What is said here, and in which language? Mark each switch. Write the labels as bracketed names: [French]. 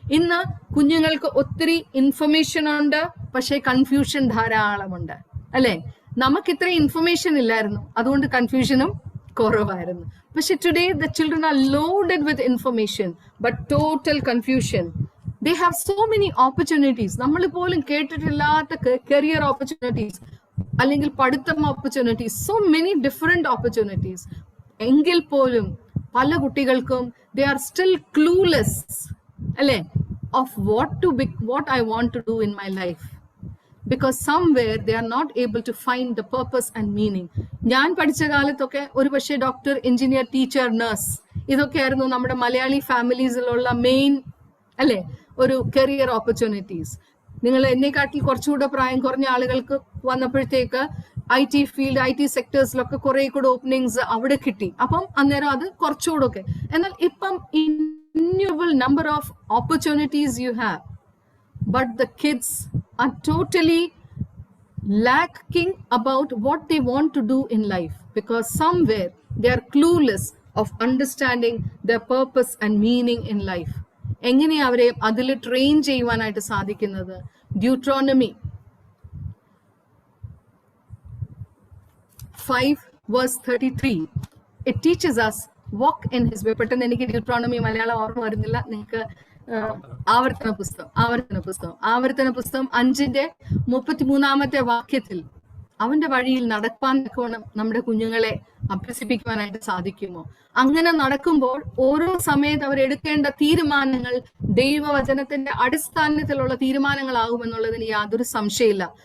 [Malayalam] ഇന്ന് കുഞ്ഞുങ്ങൾക്ക് ഒത്തിരി ഇൻഫർമേഷൻ ഉണ്ട്, പക്ഷേ കൺഫ്യൂഷൻ ധാരാളമുണ്ട്, അല്ലെ? നമുക്ക് ഇത്ര ഇൻഫർമേഷൻ ഇല്ലായിരുന്നു, അതുകൊണ്ട് കൺഫ്യൂഷനും കുറവായിരുന്നു. പക്ഷെ [English] Today the children are loaded with information but total confusion. They have so many opportunities. [Malayalam] നമ്മൾ പോലും കേട്ടിട്ടില്ലാത്ത കരിയർ ഓപ്പർച്യൂണിറ്റീസ്, അല്ലെങ്കിൽ പഠിത്തം opportunities, [English] so many different opportunities. [Malayalam] എങ്കിൽ പോലും പല കുട്ടികൾക്കും [English] they are still clueless, [Malayalam] അല്ലെ, [English] of what I want to do in my life, because somewhere they are not able to find the purpose and meaning. [Malayalam] ഞാൻ പഠിച്ച കാലത്തൊക്കെ ഒരു പക്ഷേ ഡോക്ടർ, എഞ്ചിനീയർ, ടീച്ചർ, നഴ്സ്, ഇതൊക്കെയായിരുന്നു നമ്മുടെ മലയാളി ഫാമിലീസിലുള്ള മെയിൻ, അല്ലെ, ഒരു കരിയർ ഓപ്പർച്യൂണിറ്റീസ്. നിങ്ങൾ എന്നെക്കാട്ടിൽ കുറച്ചുകൂടെ പ്രായം കുറഞ്ഞ ആളുകൾക്ക് വന്നപ്പോഴത്തേക്ക് IT ഫീൽഡ്, IT സെക്ടേഴ്സിലൊക്കെ കുറെ കൂടെ ഓപ്പണിങ്സ് അവിടെ കിട്ടി. അപ്പം അന്നേരം അത് കുറച്ചുകൂടെ ഒക്കെ. എന്നാൽ ഇപ്പം [English] innumerable number of opportunities you have, but the kids are totally lacking about what they want to do in life, because somewhere they are clueless of understanding their purpose and meaning in life. [Malayalam] എങ്ങനെയാ അവരെ അതിൽ train ചെയ്യുവാനായിട്ട് സാധിക്കുന്നത്? [English] Deuteronomy 5:33 it teaches us walk in his way. [Malayalam] പെട്ടെന്ന് എനിക്ക് Deuteronomy Malayalam ഓർമ്മ വരുന്നില്ല. നിങ്ങൾക്ക് ആവർത്തന പുസ്തകം 5:33 വാക്യത്തിൽ അവന്റെ വഴിയിൽ നടപ്പാൻ നമ്മുടെ കുഞ്ഞുങ്ങളെ അഭ്യസിപ്പിക്കുവാനായിട്ട് സാധിക്കുമോ? അങ്ങനെ നടക്കുമ്പോൾ ഓരോ സമയത്ത് അവരെടുക്കേണ്ട തീരുമാനങ്ങൾ ദൈവവചനത്തിന്റെ അടിസ്ഥാനത്തിലുള്ള തീരുമാനങ്ങളാകുമെന്നുള്ളതിന് യാതൊരു സംശയമില്ല.